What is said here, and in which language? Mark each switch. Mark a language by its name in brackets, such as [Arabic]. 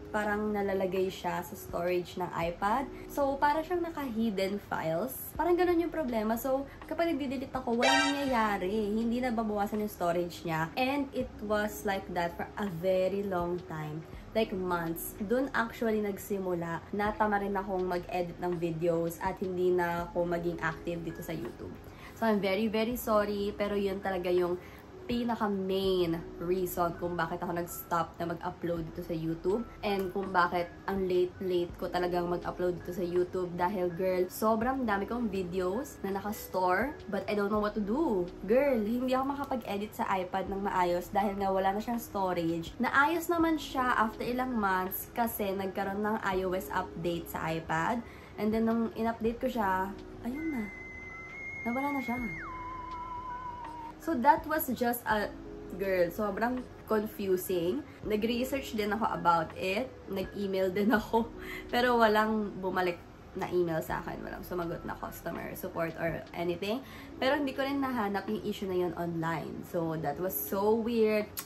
[Filipino] Parang nalalagay siya sa storage ng iPad. So, para siyang naka-hidden files. Parang ganun yung problema. So, kapag nadidelete ako, walang nangyayari. Hindi na babawasan yung storage niya. [English] And it was like that for a very long time. [Filipino] Like months. Doon actually nagsimula. Natama rin akong mag-edit ng videos at hindi na ako maging active dito sa YouTube. [English] So, I'm very, very sorry. [Filipino] Pero yun talaga yung pinaka-main reason kung bakit ako nag-stop na mag-upload dito sa YouTube and kung bakit ang late ko talagang mag-upload dito sa YouTube dahil, girl, sobrang dami kong videos na naka-store [English] but I don't know what to do. [Filipino] Girl, hindi ako makapag-edit sa iPad ng maayos dahil nga wala na siyang storage. Naayos naman siya after ilang months kasi nagkaroon ng iOS update sa iPad and then nung in-update ko siya, ayun na. Nawala na siya. [English] So, that was just a, girl, sobrang confusing. [Filipino] Nag-research din ako about it. Nag-email din ako. Pero walang bumalik na email sa akin. Walang sumagot na customer support or anything. Pero hindi ko rin nahanap yung issue na yun online. [English] So, that was so weird.